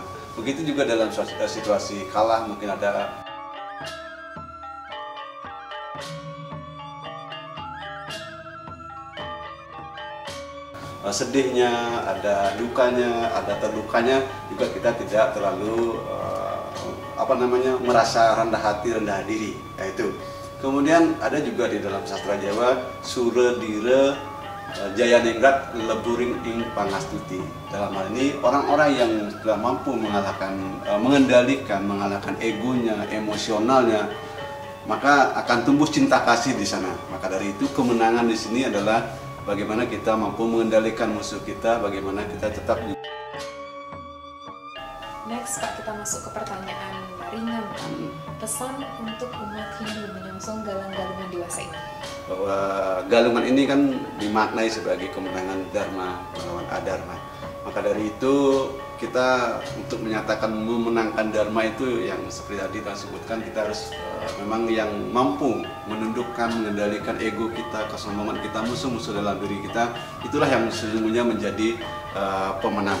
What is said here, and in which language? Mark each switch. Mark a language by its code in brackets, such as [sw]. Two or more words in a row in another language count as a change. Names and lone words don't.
[id] Begitu juga dalam situasi kalah, mungkin ada sedihnya, ada dukanya, ada terdukanya, juga kita tidak terlalu merasa rendah hati, rendah diri, yaitu. Kemudian ada juga di dalam sastra Jawa [jv] sura dira Jayaningrat leburing ing pangastuti. [id] Dalam hal ini orang-orang yang sudah mampu mengendalikan, mengalahkan egonya, emosionalnya, maka akan tumbuh cinta kasih di sana. Maka dari itu kemenangan di sini adalah bagaimana kita mampu mengendalikan musuh kita, bagaimana kita tetap. Next, Pak, kita masuk ke pertanyaan ringan, Pak. Pesan untuk umat Hindu menyongsong galang-galungan dewasa ini. Bahwa galungan ini kan dimaknai sebagai kemenangan Dharma melawan Adharma. Maka dari itu kita untuk menyatakan memenangkan Dharma itu yang seperti tadi kita sebutkan, kita harus memang yang mampu menundukkan, mengendalikan ego kita, kesombongan kita, musuh-musuh dalam diri kita, itulah yang sesungguhnya menjadi pemenang.